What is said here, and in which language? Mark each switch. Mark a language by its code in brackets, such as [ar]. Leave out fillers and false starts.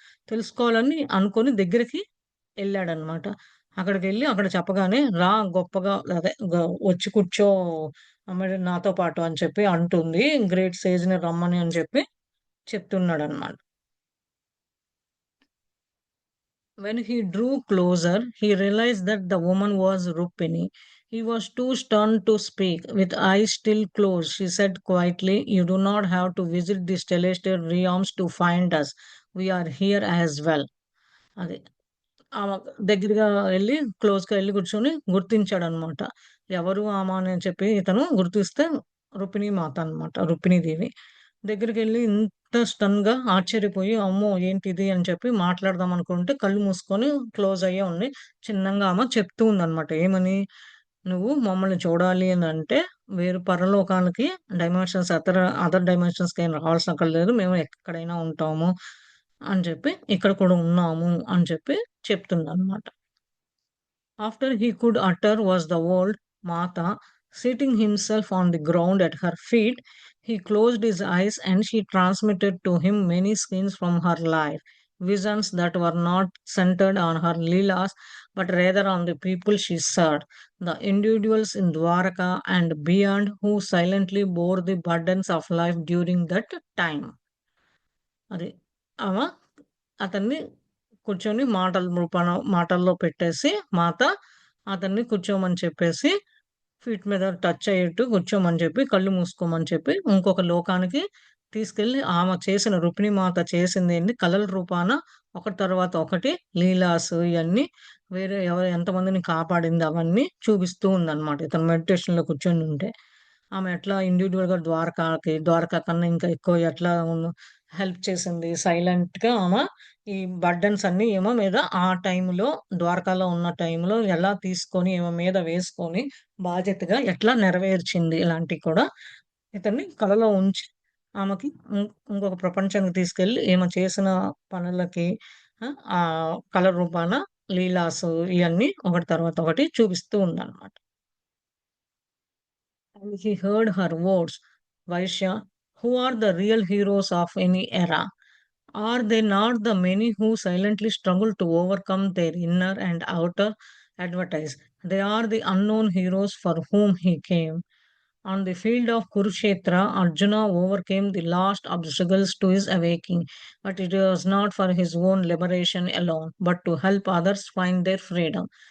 [te] తెలుసుకోవాలని అనుకోని దగ్గరికి ఎళ్ళాడనమాట. అక్కడికెళ్ళి అక్కడ చెప్పగానే రా గొప్పగా అదే వచ్చి కూర్చో మరి నాతో పాటు అని చెప్పి అంటుంది. గ్రేట్ సేజ్‌ని రమ్మని అని చెప్పి చెప్తున్నాడనమాట. [en] When he drew closer, he realized that the woman was Rukmini. He was too stunned to speak. With eyes still closed, she said quietly, "You do not have to visit the celestial realms to find us. We are here as well." [te] అది. ఆమె దగ్గరగా ఎళ్లి క్లోజ్‌గా ఎళ్లి కూర్చొని గుర్తించాడనమాట. ఎవరు ఆమె అని చెప్పి ఇతను గుర్తిస్తే రుక్మిణీ మాత అనమాట. రుక్మిణీ దేవి. దగ్గరికెళ్లి ఇంత స్టన్‌గా ఆశ్చర్యపోయి, అమ్మో! ఏంటిది అని చెప్పి మాట్లాడదాం అనుకుంటే కళ్ళు మూసుకొని క్లోజ్ అయ్యే ఉన్నాయి. చిన్నంగా ఆమె చెప్తూ ఉందనమాట. ఏమని? "నువ్వు మమ్మల్ని చూడాలి అనంటే వేరు పరలోకానికి డైమెన్షన్స్ అదర్ డైమెన్షన్స్‌కేం రావాల్సనక్కర్లేదు. మేము ఎక్కడైనా ఉంటాము" అని చెప్పి, "ఇక్కడ కూడా ఉన్నాము" అని చెప్పి చెప్తుందనమాట. [en] After he could utter was the word Mata. Seating himself on the ground at her feet, he closed his eyes and she transmitted to him many scenes from her life, visions that were not centered on her Leelas but rather on the people she served, the individuals in Dwaraka and beyond who silently bore the burdens of life during that time. [te] అది. ఆమ అతన్ని కూర్చొని మాటల్లో పెట్టేసి మాత అతన్ని కూర్చోమని చెప్పేసి feet మీద టచ్ అయ్యేట్టు కూర్చోమని చెప్పి, కళ్ళు మూసుకోమని చెప్పి, ఇంకొక లోకానికి తీసుకెళ్ళి ఆమె చేసిన రుక్మిణీ మాత చేసిందేంది కలల రూపాన ఒకటి తర్వాత ఒకటి లీలాసు ఇయన్నీ వేరే ఎంతమందిని కాపాడింది అవన్నీ చూపిస్తూ ఉందనమాట. ఇతను మెడిటేషన్‌లో కూర్చొనుంటే. ఆమె ఎట్లా ఇండివిడ్యువల్‌గా ద్వారకా కన్నా ఇంకా ఎక్కువ ఎట్లా హెల్ప్ చేసింది. సైలెంట్‌గా ఆమె ఈ బర్డెన్స్ అన్నీ ఈమె మీద ఆ టైంలో ద్వారకాలో ఉన్న టైంలో ఎలా తీసుకొని ఈమె మీద వేసుకొని బాధ్యతగా ఎట్లా నెరవేర్చింది ఇలాంటివి కూడా ఇతన్ని కలలో ఉంచి ఆమెకి ఇంకొక ప్రపంచానికి తీసుకెళ్ళి ఈమె చేసిన పనులకి కళ రూపాన లీలాసు ఇయన్నీ ఒకటి తర్వాత ఒకటి చూపిస్తూ ఉందన్నమాట. [en] And he heard her words, "Vaishya, who are the real heroes of any era? Are they not the many who silently struggle to overcome their inner and outer advertise? They are the unknown heroes for whom he came." On the field of Kurukshetra, Arjuna overcame the last obstacles to his awakening, but it was not for his own liberation alone, but to help others find their freedom.